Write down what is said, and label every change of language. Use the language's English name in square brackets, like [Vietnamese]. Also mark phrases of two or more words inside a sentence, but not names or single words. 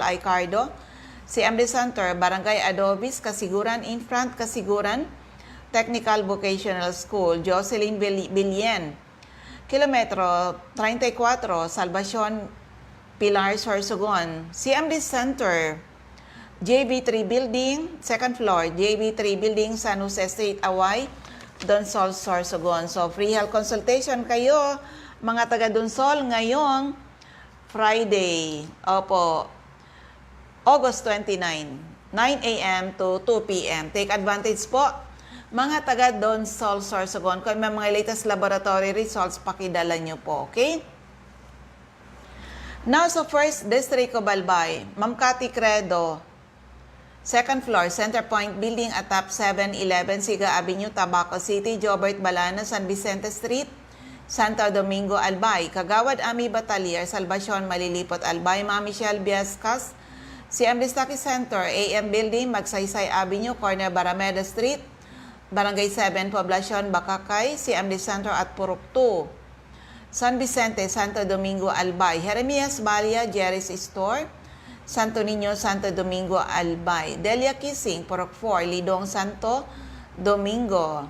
[English] Aicardo, CMD Center, Barangay Adobis, Kasiguran, in front Kasiguran, Technical Vocational School, Jocelyn Bilien, Kilometro 34, Salvacion, Pilar, Sorsogon, CMD Center, JB3 Building, 2nd floor, JB3 Building, San Jose Street, Away, Donsol, Sorsogon. [Filipino] So, [English] free health consultation [Filipino] kayo, mga taga Donsol, ngayong Friday. Opo, [English] August 29, 9 a.m. to 2 p.m. Take advantage [Filipino] po Mga taga Don Sol, Sorsogon, kung may mga [English] latest laboratory results, [Filipino] pakidala nyo po, okay? Now, sa First District of Albay, Ma'am Cathy Credo, [English] second floor, [Filipino] Center Point Building at top 711, Siga Avenue, Tabaco City, Jobert Balana, San Vicente Street, Santo Domingo, Albay, Kagawad Ami Batalier, Salvacion, Malilipot, Albay, Ma'am Michelle Biascas, CM Listaki Center, AM Building, Magsaysay Avenue, Corner Barameda Street, Barangay 7, Poblacion, Bakakay, CM Center at Purok 2, San Vicente, Santo Domingo, Albay, Jeremias Balia, Jerry's Store, Santo Niño, Santo Domingo, Albay, Delia Kissing, Purok 4, Lidong, Santo Domingo.